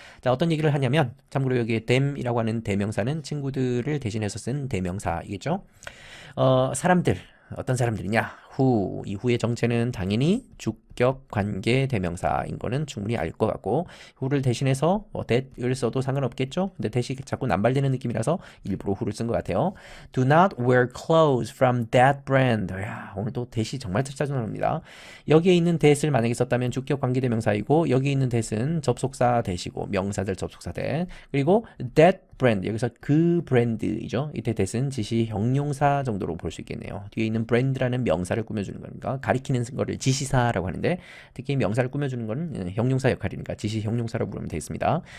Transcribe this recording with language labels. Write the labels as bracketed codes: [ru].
[ko] 자, 어떤 얘기를 하냐면 참고로 여기에 them이라고 하는 대명사는 친구들을 대신해서 쓴 대명사이겠죠. 사람들, 어떤 사람들이냐? who, 이 who의 정체는 당연히 주격 관계 대명사인 거는 충분히 알 것 같고 who를 대신해서 that을 써도 상관없겠죠? 근데 that이 자꾸 남발되는 느낌이라서 일부러 who를 쓴 것 같아요. [en] Do not wear clothes from that brand. [ko] 야, 오늘 또 that이 정말 짜증납니다. 여기에 있는 that을 만약에 썼다면 주격 관계 대명사이고 여기 있는 that은 접속사 that이고 명사들 접속사 that 그리고 that brand, 여기서 그 브랜드이죠. 이때 that은 지시 형용사 정도로 볼 수 있겠네요. 뒤에 있는 brand라는 명사를 꾸며주는 거니까 가리키는 거를 지시사라고 하는데 특히 명사를 꾸며주는 건 형용사 역할이니까 지시 형용사라고 부르면 되겠습니다.